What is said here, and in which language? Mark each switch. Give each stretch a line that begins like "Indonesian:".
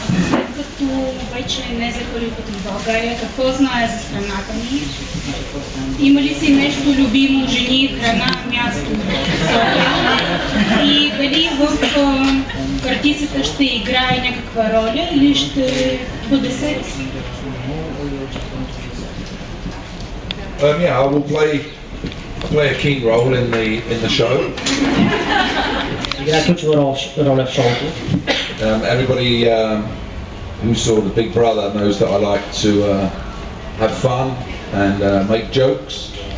Bulgarian: След като вече не за първи път в България, какво знае за страната ни? Има ли си нещо любимо, жени, храна, място, София? И дали в картицата ще играе някаква роля или ще бъде себе си?
English: Yeah, I will play a key role in the show.
Bulgarian: Играе ключова роля в шоуто.
English: Everybody who saw the Big Brother knows that I like to have fun and make jokes.